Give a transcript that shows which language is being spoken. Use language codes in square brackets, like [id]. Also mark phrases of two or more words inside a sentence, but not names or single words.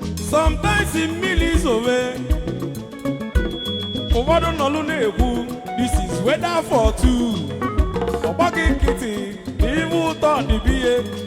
[ig] Sometimes mmiri zowe, Ụfọdụ nọlụ na-ekwu, [en] "This is weather for two." [ig] Ọ gbaghị nkịtị, na ibe ụtọ dị biye.